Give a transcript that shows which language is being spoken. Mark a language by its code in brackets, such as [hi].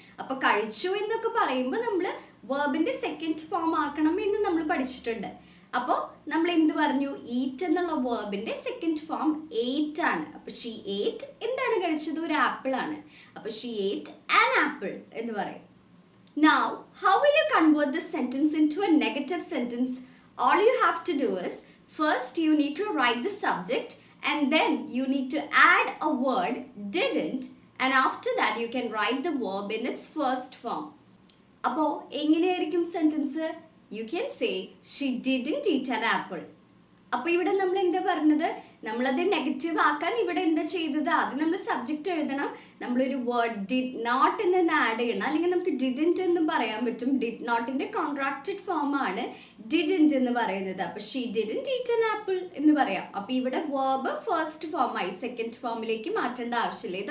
[ml] അപ്പോൾ കഴിച്ചു എന്നൊക്കെ പറയുമ്പോൾ നമ്മൾ വേർബിന്റെ സെക്കൻഡ് ഫോം ആക്കണം എന്ന് നമ്മൾ പഠിച്ചിട്ടുണ്ട്. അപ്പോൾ നമ്മൾ എന്ത് പറഞ്ഞു? ഈറ്റ് എന്നുള്ള വേർബിന്റെ സെക്കൻഡ് ഫോം ഏറ്റ് ആണ്. അപ്പോൾ ഷീ ഏറ്റ് എന്താണ് കഴിച്ചത്? ഒരു ആപ്പിൾ ആണ്. അപ്പോൾ [en] she ate an apple [ml] എന്ന് പറയും. [en] Now, how will you convert this sentence into a negative sentence? All you have to do is, first you need to write the subject and then you need to add a word didn't, and after that you can write the verb in its first form. [ml] അപ്പോൾ എങ്ങനെയായിരിക്കും sentence? [en] You can say, she didn't eat an apple. [ml] അപ്പോൾ ഇവിടെ നമ്മൾ എന്താ പറഞ്ഞത്? നമ്മളത് negative ആക്കാൻ ഇവിടെ എന്താ ചെയ്തത്? ആദ്യം നമ്മൾ സബ്ജക്റ്റ് എഴുതണം. നമ്മളൊരു വേർഡ് ഡിഡ് നോട്ട് എന്ന് ആഡ് ചെയ്യണം. അല്ലെങ്കിൽ നമുക്ക് ഡിഡൻറ്റ് എന്നും പറയാൻ പറ്റും. ഡിഡ് നോട്ടിന്റെ കോൺട്രാക്റ്റഡ് ഫോം ആണ് ഡിഡൻറ്റ് എന്ന് പറയുന്നത്. അപ്പോൾ [en] she didn't eat an apple [ml] എന്ന് പറയാം. അപ്പോൾ ഇവിടെ വേർബ് ഫസ്റ്റ് ഫോമായി സെക്കൻഡ് ഫോമിലേക്ക് മാറ്റേണ്ട ആവശ്യമില്ല.